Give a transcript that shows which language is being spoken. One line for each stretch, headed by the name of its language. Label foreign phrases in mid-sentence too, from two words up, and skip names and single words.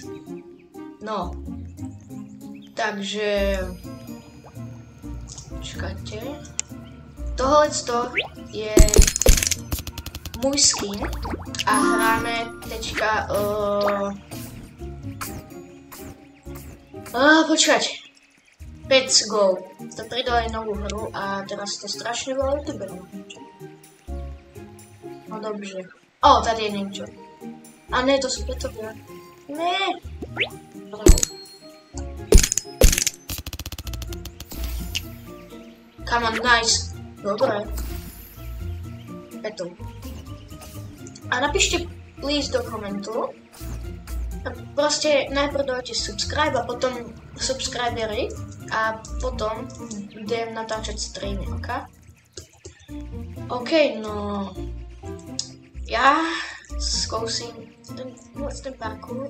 Slovak: No, takže... Čakajte. Tohleto je môj skin a hráme teďka... počkajte.
English: Let's go.
Slovak: To pridali novú hru a teraz to strašne veľa youtuberov.
Czech: No dobře. O, tady je niečo.
Slovak: A ne, to sú petovia. Ne.
English: Come on, nice.
Slovak: Dobre. Petov. A napíšte please do komentu. Proste najprv dajte subscribe a potom subscribery a potom idem natáčať streamy, ok? Ok, no... Ja skúsim ten parkour.